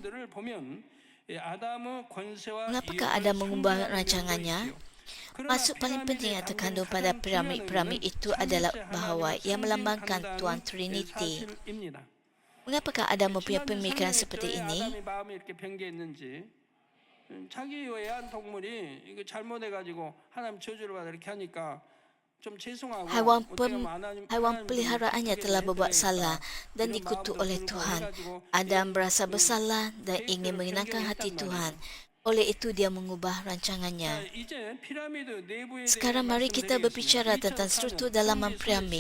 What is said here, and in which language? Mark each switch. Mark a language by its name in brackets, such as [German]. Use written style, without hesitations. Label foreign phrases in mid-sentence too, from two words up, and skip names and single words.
[Malay] Mengapakah Adam mengubah rancangannya? Maksud paling penting yang terkandung pada piramid-piramid itu adalah bahawa ia melambangkan Tuhan Trinity. Mengapakah Adam mempunyai pemikiran seperti ini? [Korean] 자기 애완동물이 이거 잘못해가지고 하나님 저주를 받아 이렇게 하니까 좀 죄송하고 [Malay] Haiwan peliharaannya telah berbuat salah dan dikutuk oleh Tuhan. Adam berasa bersalah dan ingin menyenangkan hati Tuhan. Oleh itu dia mengubah rancangannya. Sekarang mari kita berbicara tentang struktur dalaman piramid.